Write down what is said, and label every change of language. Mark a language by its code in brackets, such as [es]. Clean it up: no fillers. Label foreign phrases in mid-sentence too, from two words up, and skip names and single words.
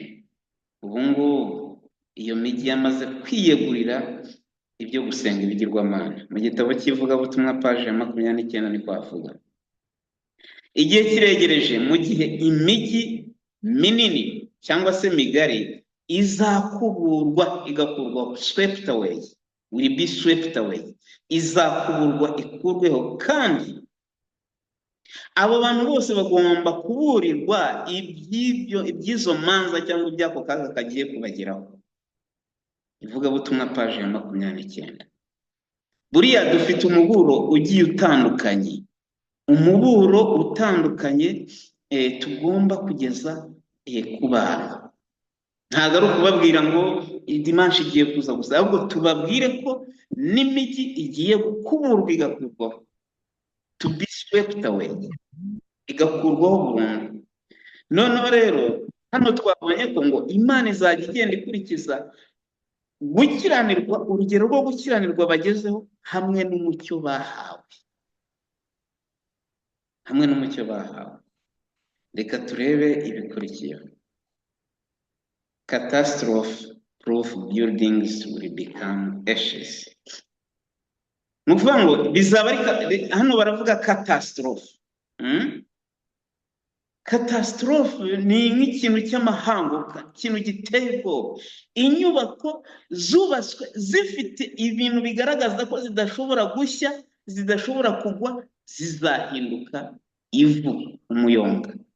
[rw] Ubu ngubu iyo mijyi yamaze kwiyegurira ibyo gusenga ibigirwamana. Mu gitabo cy'ivugabutumwa paje ya 29 ni kwavuga. Igihe kiregereje mu gihe imijyi minini cyangwa se migari izakuburwa igakurwa, [en] swept away, will be swept away, [rw] izakuburwa ikurweho. Kandi abo bantu bose bagomba kuburirwa iby'izo manza cyangwa iby'ako kaga kagiye kubageraho. Ivugabutumwa paje ya 29. Buriya dufite umuburo ugiye utandukanye, umuburo utandukanye tugomba kugeza ku bantu. Ntabwo ari ukubabwira ngo dimanche igiye kuza gusa, ahubwo tubabwire ko n'imijyi igiye kuburwa igakurwaho, [en] to be swept away, [rw] igakurwaho burundu. Noneho rero hano twabonye ko ngo Imana izajya igenda ikurikiza gukiranirwa, urugero rwo gukiranirwa bagezeho hamwe n'umucyo bahawe, hamwe n'umucyo bahawe. Reka turebe ibikurikiyeho. [en] Catastrophe proof buildings will become ashes. [rw] Nukuvuga ngo bizaba hano baravuga catastrophe. Catastrophe ni nk'ikintu cy'amahanguka, ikintu giteye ubwoba. Inyubako zubatswe zifite ibintu bigaragaza ko zidashobora gushya, zidashobora kugwa, zizahinduka ivu, umuyonga.